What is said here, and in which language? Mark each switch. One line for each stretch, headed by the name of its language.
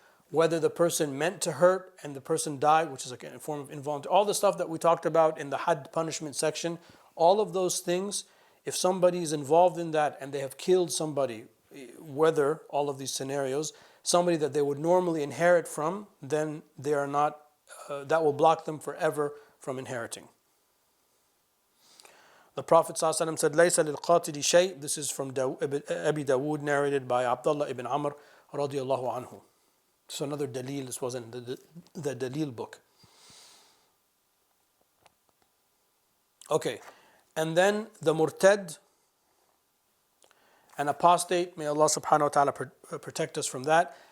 English: whether the person meant to hurt and the person died, which is like a form of involuntary, all the stuff that we talked about in the had punishment section, all of those things, if somebody is involved in that and they have killed somebody, whether all of these scenarios, somebody that they would normally inherit from, then they are not, that will block them forever from inheriting. The Prophet ﷺ said,
Arabic: لَيْسَ لِلْقَاتِلِ شَيْءٍ.
English: This is from Abi Dawood, narrated by Abdullah ibn Amr radiallahu anhu. So another dalil, this wasn't the dalil book. Okay, and then the murtad, an apostate, may Allah subhanahu wa ta'ala protect us from that.